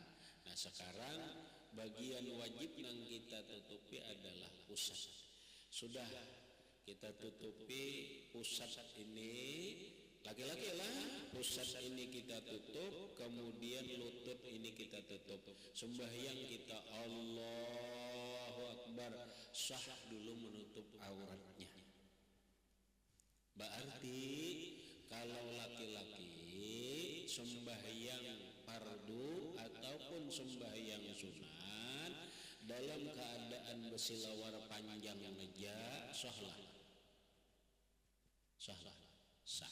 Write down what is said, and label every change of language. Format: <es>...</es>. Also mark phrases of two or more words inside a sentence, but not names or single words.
<id>Nah sekarang bagian wajib yang kita tutupi adalah pusat. Sudah kita tutupi pusat ini, laki-laki lah, pusat ini kita tutup, kemudian lutut ini kita tutup. Sembahyang kita</id> <ar>الله أكبر,</ar> <id>sah dulu menutup auratnya.</id> <bjn>Berarti kalau laki-laki sembahyang fardu ataupun sembahyang sunat dalam keadaan bersilawar panjang aja sah.</bjn>